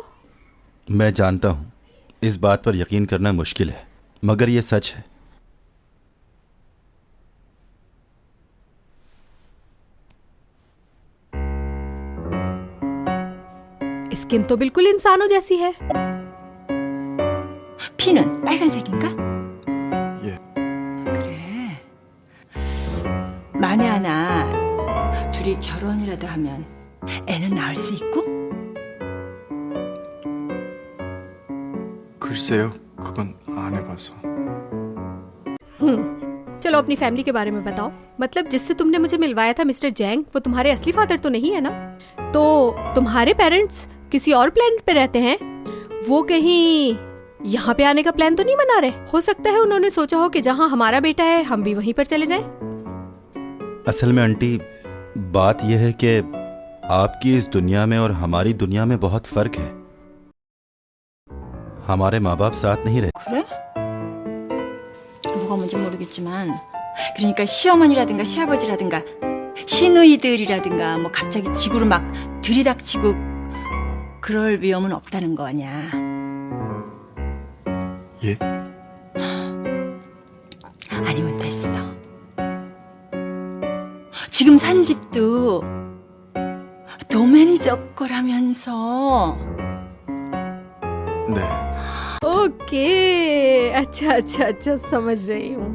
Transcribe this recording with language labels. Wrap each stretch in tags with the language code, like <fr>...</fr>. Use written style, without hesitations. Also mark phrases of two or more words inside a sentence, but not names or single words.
<hi>मैं जानता हूं इस बात पर यकीन करना मुश्किल है, मगर ये सच है। स्किन तो बिल्कुल इंसानों जैसी है।</hi> <ko>피는 빨간색인가? 예. 그래. 만에 하나 둘이 결혼이라도 하면 애는 낳을 수 있고? 글쎄요, 그건 안 해봐서.</ko> <hi>चलो अपनी फैमिली के बारे में बताओ। मतलब जिससे तुमने मुझे मिलवाया था मिस्टर जैंग, वो तुम्हारे असली फादर तो नहीं है ना? तो तुम्हारे पेरेंट्स किसी और प्लेनेट पे रहते हैं? वो कहीं यहाँ पे आने का प्लान तो नहीं बना रहे? हो सकता है उन्होंने सोचा हो कि जहाँ हमारा बेटा है हम भी वहीं पर चले जाएं। असल में आंटी बात यह है कि आपकी इस दुनिया में और हमारी दुनिया में बहुत फर्क है। हमारे माँ बाप साथ नहीं रहे।</hi> <ko>그래? 뭐가 뭔지 모르겠지만 그러니까 시어머니라든가 시아버지라든가 시누이들이라든가 뭐 갑자기 지구로 막 들이닥치고 그럴 위험은 없다는 거 아니야. 예? 아니면 됐어. 지금 산 집도 도매니저 거라면서. 네.</ko> <hi>ओके, अच्छा अच्छा अच्छा, समझ रही हूँ।</hi>